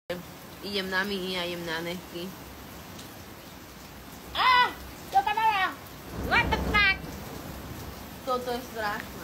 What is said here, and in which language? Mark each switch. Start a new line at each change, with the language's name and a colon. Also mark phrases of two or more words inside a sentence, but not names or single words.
Slovak: Idem na mini a idem na nechty. Čo tam mala?
English: What the fuck?
Slovak: Toto je strašné.